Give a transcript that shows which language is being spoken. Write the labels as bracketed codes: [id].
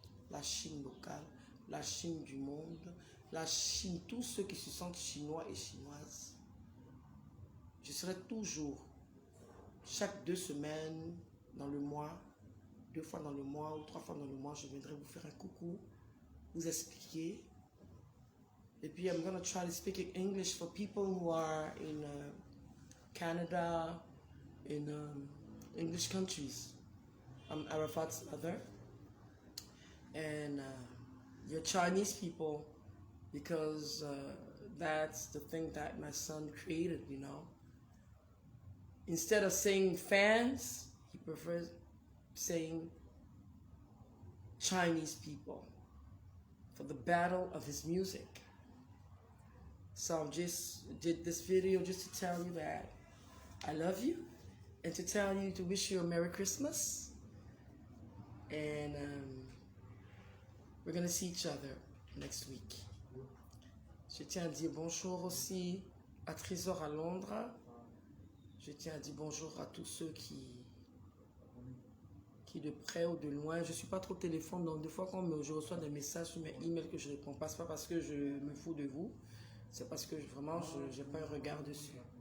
[fr] La Chine locale, la Chine du monde, la Chine, tous ceux qui se sentent chinois et chinoises. Je serai toujours chaque 2 semaines dans le mois, 2 fois dans le mois ou 3 fois dans le mois, je viendrai vous faire un coucou, vous expliquer. Et puis, [en] I'm going to try to speak in English for people who are in Canada, in English countries. I'm Arafat's mother. And you're Chinese people, because that's the thing that my son created, you know. Instead of saying fans, he prefers saying Chinese people for the battle of his music. So I just did this video just to tell you that I love you, and to tell you, to wish you a Merry Christmas. And we're gonna see each other next week. [fr] Je tiens à dire bonjour aussi à Trésor à Londres. Je tiens à dire bonjour à tous ceux qui de près ou de loin. Je ne suis pas trop téléphone, donc des fois quand je reçois des messages sur mes emails que je ne réponds pas, ce n'est pas parce que je me fous de vous, c'est parce que vraiment je n'ai pas un regard dessus.